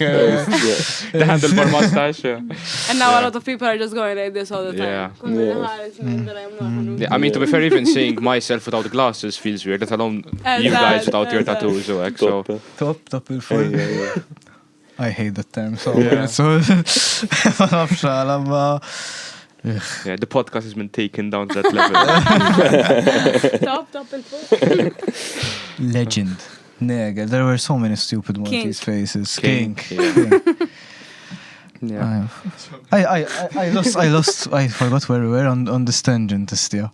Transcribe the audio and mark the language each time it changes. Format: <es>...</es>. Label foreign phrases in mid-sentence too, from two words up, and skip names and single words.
<en>The handlebar mustache. Yeah. And now Yeah. a lot of people are just going like this all the time. Yeah. Yeah. I mean, to be fair, even seeing myself without glasses feels weird, let alone you guys without your tattoos. So, like, so.</en> <mt>Top il-full.</mt> <en>I hate that term so Yeah. much. So,</en> <mt>ma nafx għala, ma-</mt> <en>Yeah, the podcast has been taken down to that level.</en> <mt>Top il-full.</mt> <en>Legend. Nigga, there were so many stupid Maltese Kink. faces. Kink, Kink. yeah. I forgot where we were on this tangent, Istia.</en>